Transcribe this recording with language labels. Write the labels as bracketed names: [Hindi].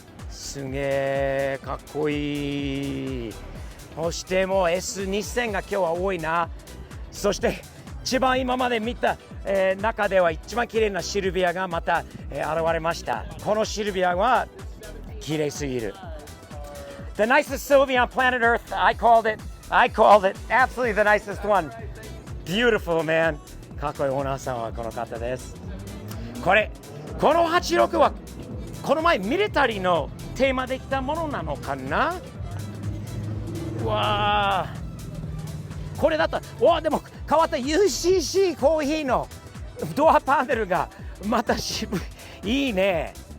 [Japanese] すげえかっこいい。そしてもう S2000 が今日は多いな。そして一番今まで見た、中では一番綺麗なシルビアがまた、現れました。このシルビアは綺麗すぎる。 [English] The nicest Sylvia on planet Earth. I called it. Absolutely the nicest one. Beautiful, man. [Japanese] かっこいいオーナーさんはこの方です。この86はこの前ミリタリーのテーマできたものなのかな。うわあ、これだった。でも変わった UCC コーヒーのドアパネルがまた渋い。いいね。